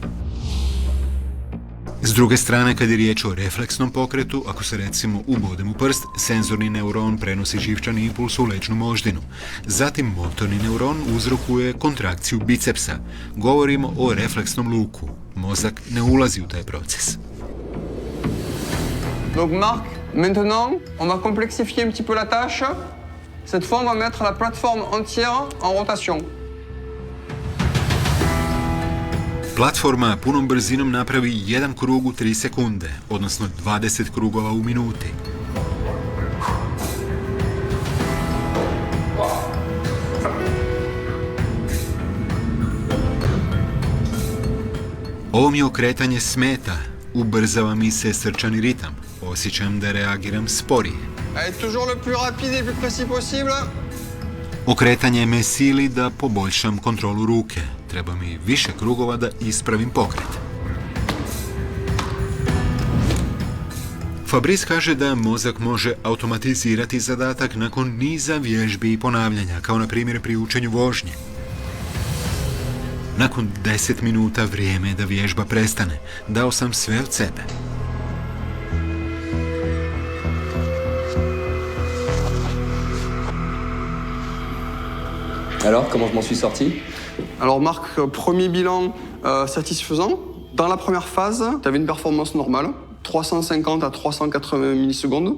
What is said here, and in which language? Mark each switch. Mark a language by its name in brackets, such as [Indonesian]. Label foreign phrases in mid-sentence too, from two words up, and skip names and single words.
[Croatian] S druge strane, kad je riječ o refleksnom pokretu, ako se recimo ubodem u prst, senzorni neuron prenosi živčani impuls u leđnu moždinu. Zatim motorni neuron uzrokuje kontrakciju bicepsa. Govorimo o refleksnom luku. Mozak ne ulazi u taj proces. [French] Donc Marc, maintenant, on va complexifier un petit peu la tâche. Cette fois, on va mettre la plateforme entière en rotation. [Croatian] Platforma punom brzinom napravi 1 krug u 3 sekunde, odnosno 20 krugova u minuti. Ovo mi okretanje smeta, ubrzava mi se srčani ritam, osjećam da reagiram sporije. [French] Allez, toujours le plus rapide et le plus précis possible. [Croatian] Okretanje me sili da poboljšam kontrolu ruke. Treba mi više krugova da ispravim pokret. Fabrice kaže da mozak može automatizirati zadatak nakon niza vježbi i ponavljanja, kao na primjer pri učenju vožnje. Nakon 10 minuta vrijeme je da vježba prestane. Dao sam sve od sebe. [French] Alors, comment je m'en suis sorti? Alors Marc, premier bilan satisfaisant. Dans la première phase, tu avais une performance normale, 350 à 380 millisecondes.